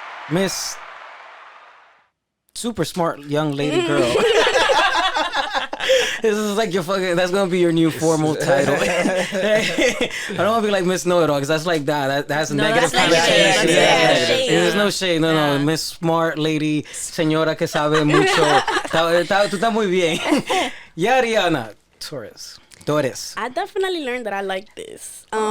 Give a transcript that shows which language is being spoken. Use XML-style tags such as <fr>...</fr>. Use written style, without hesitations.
<en>Miss super smart young lady girl. This is like that's gonna be your new formal title. I don't want to be like Miss Know-It-All, because that's like that has a negative connotation. There's no shade. No. Miss Smart Lady,</en> <es>señora que sabe mucho. Tú estás muy bien. Yariana Torres.</es> <en>I definitely learned that I like this.</en>